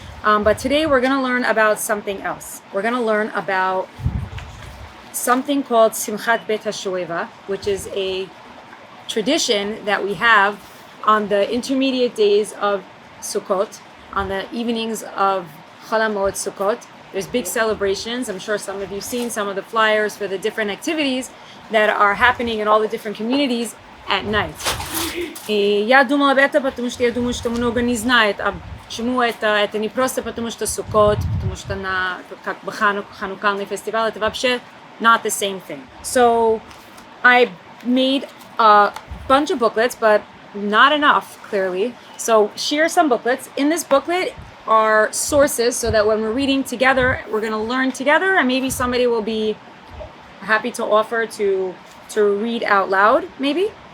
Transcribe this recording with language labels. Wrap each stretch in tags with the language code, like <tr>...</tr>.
<en>But today we're going to learn about something else. We're going to learn about something called Simchat Bet HaShoeva, which is a tradition that we have on the intermediate days of Sukkot, on the evenings of Chol HaMoed Sukkot. There's big celebrations. I'm sure some of you've seen some of the flyers for the different activities that are happening in all the different communities at night.</en> <ru>Я думала об этом, потому что я думаю, что много не знает. Почему это не просто потому что Sukkot, потому что как бы ханукальный фестиваль, это вообще</ru> <en>not the same thing. So I made a bunch of booklets, but not enough, clearly. So share some booklets. In this booklet are sources so that when we're reading together, we're going to learn together, and maybe somebody will be happy to offer to read out loud, maybe.</en>